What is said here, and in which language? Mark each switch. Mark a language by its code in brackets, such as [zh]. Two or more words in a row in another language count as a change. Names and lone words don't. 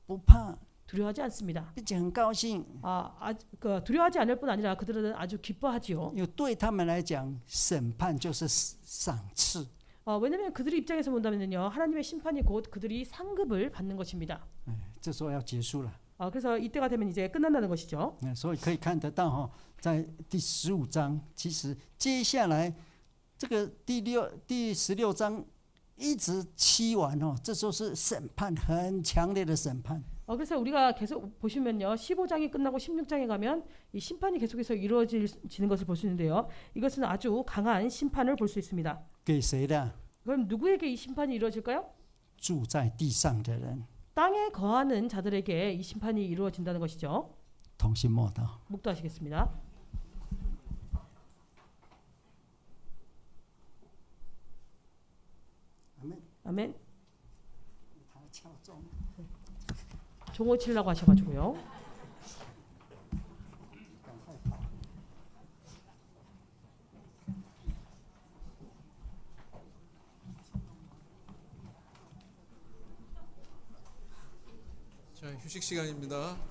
[zh] 不怕， [ko] 두려워하지 않습니다. [zh] 并且很高兴， [ko] 두려워하지 않을 뿐 아니라 그들은 아주 기뻐하지요. [zh] 因为对他们来讲，审判就是赏赐。 [ko] 왜냐하면 그들의 입장에서 본다면요, 하나님의 심판이 곧 그들이 상급을 받는 것입니다. [zh] 这时候要结束了。 [ko] 그래서 이때가 되면 이제 끝난다는 것이죠. [zh] 所以可以看得到哈，在第15章，其实接下来这个第16章一直期完哦，这就是审判，很强烈的审判。 [ko] 그래서 우리가 계속 보시면요, 15장이 끝나고 16장에 가면 이 심판이 계속해서 이루어지는 것을 볼 수 있는데요. 이것은 아주 강한 심판을 볼 수 있습니다. [zh] 给谁的？ [ko] 그럼 누구에게 이 심판이 이루어질까요? [zh] 住在地上的人。 [ko] 땅에 거하는 자들에게 이 심판이 이루어진다는 것이죠. [zh] 同心默祷。 [ko] 묵도하시겠습니다. 아멘. 종호 치려고 하셔가지고요. 자, 휴식 시간입니다.